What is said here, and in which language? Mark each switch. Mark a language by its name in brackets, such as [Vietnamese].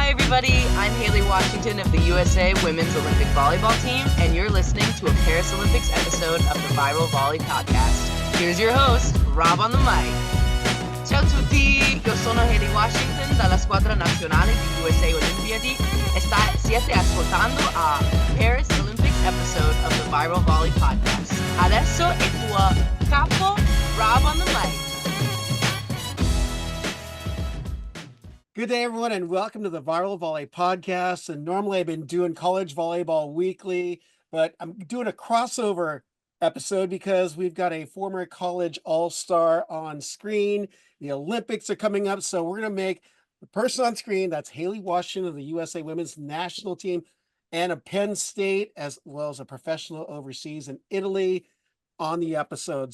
[English] everybody, I'm Haleigh Washington of the USA Women's Olympic Volleyball team, and you're listening to a Paris Olympics episode of the Viral Volley Podcast. Here's your host, Rob on the mic. [Italian] Ciao tutti, io sono Haleigh Washington dalla squadra nazionale di USA Olimpiadi e siete ascoltando [English] a Paris Olympics episode of the Viral Volley Podcast. [Italian] Adesso è tuo capo, [English] Rob on the mic. Good day, everyone, and welcome to the Viral Volley Podcast. And normally I've been doing college volleyball weekly, but I'm doing a crossover episode because we've got a former college all-star on screen. The Olympics are coming up, so we're going to make the person on screen, that's Haleigh Washington of the USA Women's National Team and of Penn State, as well as a professional overseas in Italy, on the episode.